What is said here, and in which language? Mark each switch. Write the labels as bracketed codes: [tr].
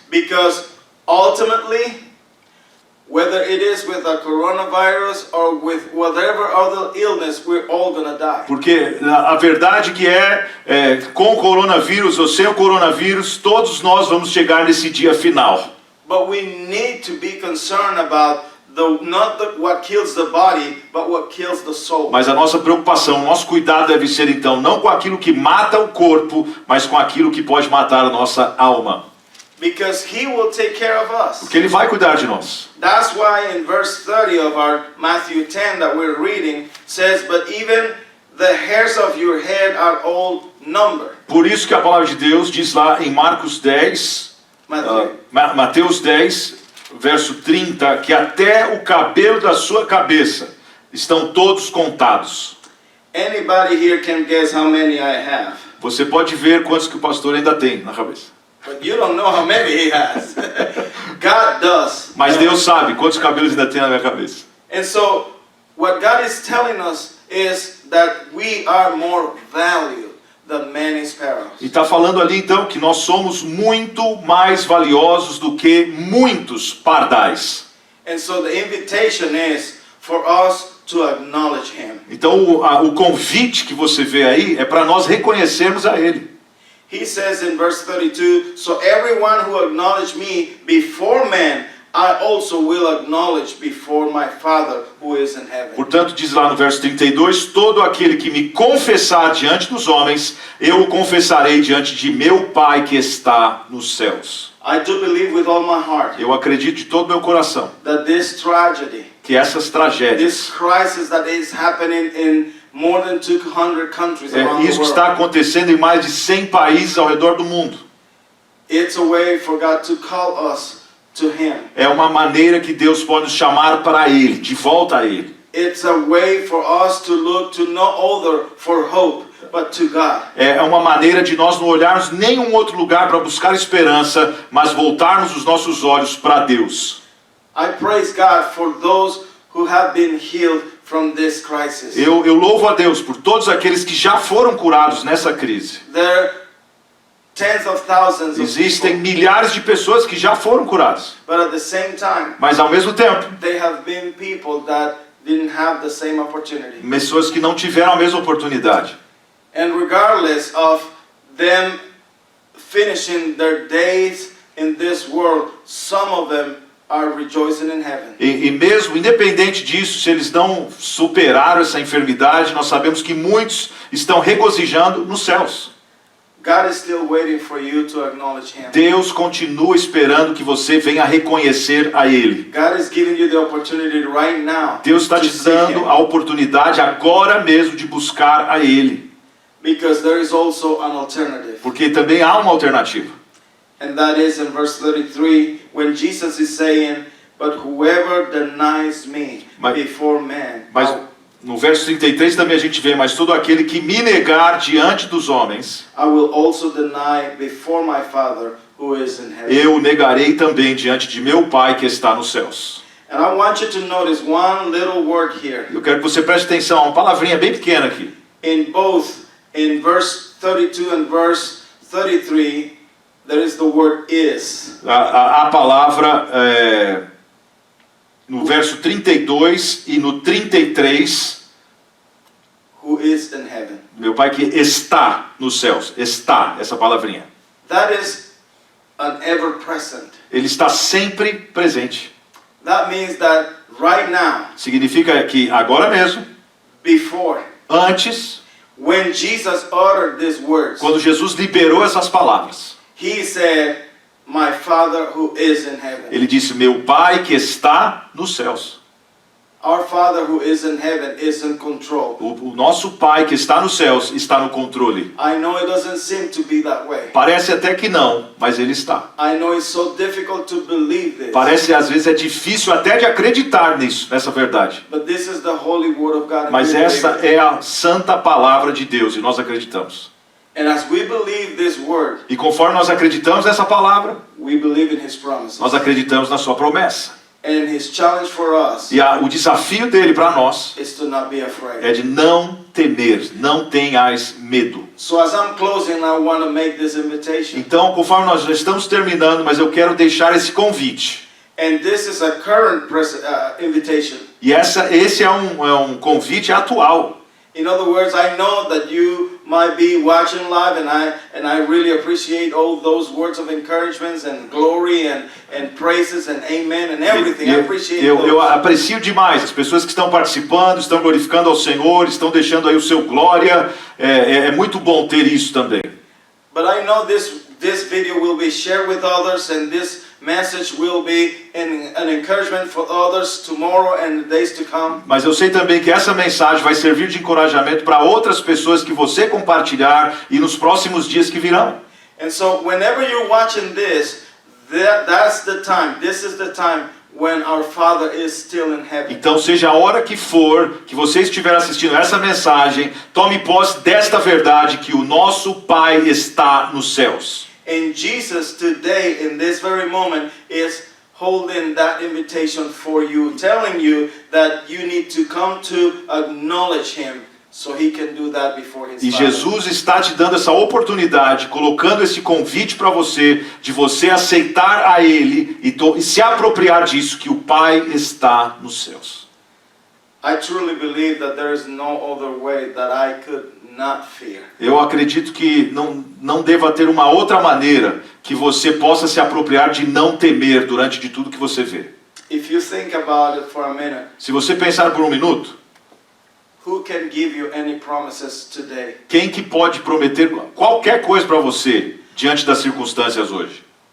[en] Because ultimately, whether it is with a coronavirus or with whatever other illness, we're all gonna die. [pt] Porque a verdade que com o coronavírus ou sem o coronavírus, todos nós vamos chegar nesse dia final. [en] But we need to be concerned about what kills the body, but what kills the soul. [pt] Mas a nossa preocupação, o nosso cuidado deve ser então não com aquilo que mata o corpo, mas com aquilo que pode matar a nossa alma. [en] Because He will take care of us. [pt] Porque Ele vai cuidar de nós. [en] That's why in verse 30 of our Matthew 10 that we're reading says, but even the hairs of your head are all numbered. [pt] Por isso que a palavra de Deus diz lá em Marcos 10, Mateus 10, verso 30, que até o cabelo da sua cabeça estão todos contados. [en] Anybody here can guess how many I have. [pt] Você pode ver quantos que o pastor ainda tem na cabeça. [en] But you don't know how many he has. God does. [pt] Mas Deus sabe quantos cabelos ainda tem na minha cabeça. [en] And so, what God is telling us is that we are more valued than many sparrows. [pt] E está falando ali então que nós somos muito mais valiosos do que muitos pardais. [en] And so the invitation is for us to acknowledge Him. [pt] Então o convite que você vê aí é para nós reconhecermos a Ele. [en] He says in verse 32, so everyone who acknowledges me before men, I also will acknowledge before my Father who is in heaven. [pt] Portanto, diz lá no verso 32, todo aquele que me confessar diante dos homens, eu o confessarei diante de meu Pai que está nos céus. [en] I do believe with all my heart [pt] Eu acredito de todo meu coração [en] that this tragedy, [pt] que essas tragédias, [en] this crisis that is happening in more than 200 countries around [pt] isso [en] the [pt] que está [en] world, [pt] acontecendo em mais de 100 países ao redor do mundo, [en] it's a way for God to call us to Him. [pt] é uma maneira que Deus pode nos chamar para Ele, de volta a Ele. [en] It's a way for us to look to no other for hope, but to God. [pt] É uma maneira de nós não olharmos nenhum outro lugar para buscar esperança, mas voltarmos os nossos olhos para Deus. [en] I praise God for those who have been healed from this crisis. [pt] Eu louvo a Deus por todos aqueles que já foram curados nessa crise. [en] There are tens of thousands of [pt] Existem [en] people, [pt] milhares de pessoas que já foram curadas. [en] but at the same time, [pt] Mas ao mesmo tempo, [en] they have been people that didn't have the same opportunity. [pt] pessoas que não tiveram a mesma oportunidade. [en] And regardless of them finishing their days in this world, some of them are rejoicing in heaven. [pt] E mesmo, independente disso, se eles não superaram essa enfermidade, nós sabemos que muitos estão regozijando nos céus. [en] God is still waiting for you to acknowledge Him. [pt] Deus continua esperando que você venha reconhecer a Ele. [en] God is giving you the opportunity right now [pt] Deus está [en] to [pt] te [en] seek [pt] dando [en] Him. [pt] a oportunidade agora mesmo de buscar a Ele. [en] Because there is also an alternative. [pt] Porque também há uma alternativa. [en] And that is in verse 33, when Jesus is saying, "But whoever denies me [pt] Mas- [en] before men, [pt] Mas no verso 33 também a gente vê, mas todo aquele que me negar diante dos homens, [en] I will also deny before my Father who is in heaven." [pt] eu o negarei também diante de meu Pai que está nos céus. [en] And I want you to notice one little word here. [pt] Eu quero que você preste atenção, uma palavrinha bem pequena aqui. [en] In verse 32 and verse 33, there is the word is. [pt] A palavra no verso 32 e no 33, [en] Who is in heaven. [pt] meu Pai que está nos céus, está, essa palavrinha. [en] That is an ever present. [pt] Ele está sempre presente. [en] That means that right now, [pt] Significa que agora mesmo, [en] before, [pt] antes, [en] when Jesus uttered these words, [pt] quando Jesus liberou essas palavras, [en] He said, "My Father who is in heaven." [pt] ele disse, meu Pai que está nos céus. [en] Our Father who is in heaven is in control. [pt] O nosso Pai que está nos céus está no controle. [en] I know it doesn't seem to be that way. [pt] Parece até que não, mas ele está. [en] I know it's so difficult to believe this. [pt] Parece às vezes é difícil até de acreditar nisso, nessa verdade. [en] But this is the holy word of God. and [pt] Mas [en] we [pt] essa [en] believe it. [pt] é a santa palavra de Deus e nós acreditamos. [en] And as we believe this word, [pt] E conforme nós acreditamos nessa palavra, [en] we believe in His promises. [pt] nós acreditamos na sua promessa. [en] And His challenge for us [pt] E o desafio dele para nós [en] is to not be afraid. [pt] é de não temer, não tenhais medo. [en] So as I'm closing, I want to make this invitation. [pt] Então, conforme nós já estamos terminando, mas eu quero deixar esse convite. [en] And this is a current invitation. [pt] E esse é um convite atual. [en] In other words, I know that you might be watching live, and I really appreciate all those words of encouragement and glory and praises and amen and everything. I appreciate [pt] Eu [en] those. [pt] aprecio demais as pessoas que estão participando, estão glorificando ao Senhor, estão deixando aí o seu glória. É muito bom ter isso também. [en] But I know this video will be shared with others, and this message will be an encouragement for others tomorrow and the days to come. [pt] Mas eu sei também que essa mensagem vai servir de encorajamento para outras pessoas que você compartilhar e nos próximos dias que virão. [en] And so whenever you're watching this, that's the time. This is the time when our Father is still in heaven. [pt] Então, seja a hora que for, que você estiver assistindo essa mensagem, tome posse desta verdade que o nosso Pai está nos céus. [en] And Jesus today, in this very moment, is holding that invitation for you, telling you that you need to come to acknowledge Him so He can do that before His [pt] E [en] Father. [pt] Jesus está te dando essa oportunidade, colocando esse convite para você, de você aceitar a Ele e se apropriar disso, que o Pai está nos céus. [en] I truly believe that there is no other way that I could not fear. [pt] Eu acredito que não deva ter uma outra maneira que você possa se apropriar de não temer durante de tudo que você vê. [en] If you think about it for a minute, [pt] Se você pensar por um minuto, [en] who can give you any promises today? [pt] quem que pode prometer qualquer coisa para você diante das circunstâncias hoje?